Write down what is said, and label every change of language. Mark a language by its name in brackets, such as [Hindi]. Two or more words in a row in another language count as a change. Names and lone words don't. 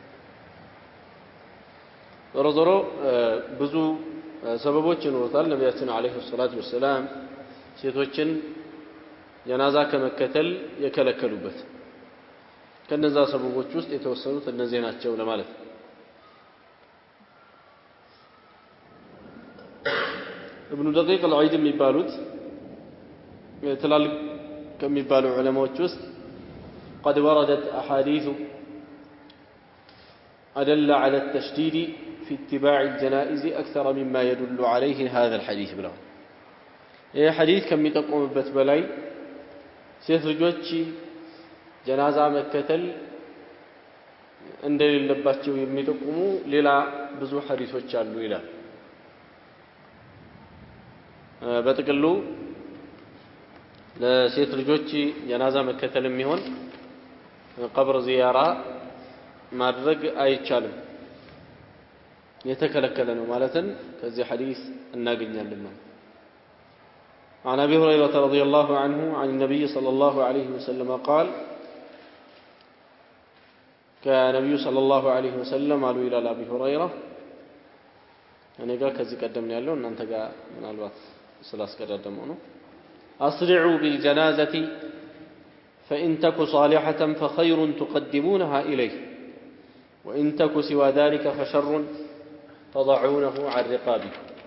[Amharic] ዞሮ ብዙ ሰበቦች ይኖሩታል ነብያችን አለይሂ ሰላቱ ወሰለም ሴቶችን ጀናዛ ከመከተል የከለከሉበት ከነዛ ሰበቦች ውስጥ የተወሰኑት እነዚህ ናቸው ለማለት ابن دقيق العيد የሚባሉት ትላልቅ ከሚባሉ ዑለማዎች ውስጥ [Arabic] قد وردت احاديث أدل على التشديد في اتباع الجنائز أكثر مما يدل عليه هذا الحديث بلا [Amharic] ይህ ሐዲስ ከሚጠቁምበት በላይ ሴት ልጆች ጀናዛ መከተል እንደሌለባቸው የሚጠቁሙ ሌላ ብዙ ሐዲሶች አሉ ይላል በጥቅሉ ለሴት ልጆች ጀናዛ መከተል የሚሆን ቀብር ዚያራ ማድረግ አይቻልም የተከለከለ ነው ማለትን ከዚህ ሐዲስ እናገኛለን [Arabic] عن أبي هريرة رضي الله عنه عن النبي صلى الله عليه وسلم قال كان النبي صلى الله عليه وسلم قالوا إلى أبي هريرة يعني قال كذي قدمنا له أن أنت قال من الوقت سلاس قدمونه أسرعوا بالجنازة فإن تك صالحة فخير تقدمونها إليه وإن تك سوى ذلك فشر تضعونه عن رقابكم